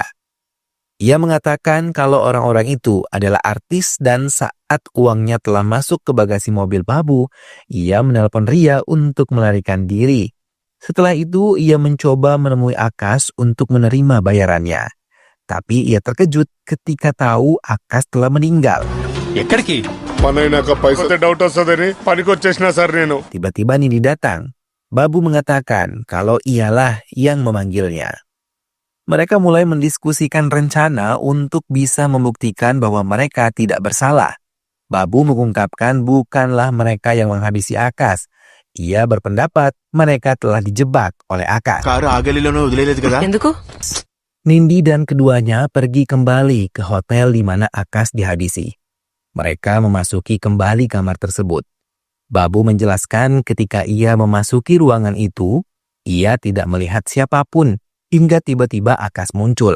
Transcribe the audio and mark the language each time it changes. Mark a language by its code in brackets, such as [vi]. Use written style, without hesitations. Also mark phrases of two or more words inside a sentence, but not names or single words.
[id] Ia mengatakan kalau orang-orang itu adalah artis dan saat uangnya telah masuk ke bagasi mobil Babu, ia menelpon Ria untuk melarikan diri. Setelah itu, ia mencoba menemui Akas untuk menerima bayarannya. Tapi ia terkejut ketika tahu Akas telah meninggal. [te] ఎక్కడికి పనైనాక పైసా డౌట్ వస్తుందని పనికి వచ్చేసినా సార్ నేను [id] Tiba-tiba Nindi datang. Babu mengatakan kalau ialah yang memanggilnya. Mereka mulai mendiskusikan rencana untuk bisa membuktikan bahwa mereka tidak bersalah. Babu mengungkapkan bukanlah mereka yang menghabisi Akas. Ia berpendapat mereka telah dijebak oleh Akas. [te] కారు ఆగలిలోనే వదిలేదు కదా ఎందుకు? [id] Nindi dan keduanya pergi kembali ke hotel di mana Akas dihabisi. Mereka memasuki kembali kamar tersebut. Babu menjelaskan ketika ia memasuki ruangan itu, ia tidak melihat siapapun hingga tiba-tiba Akas muncul.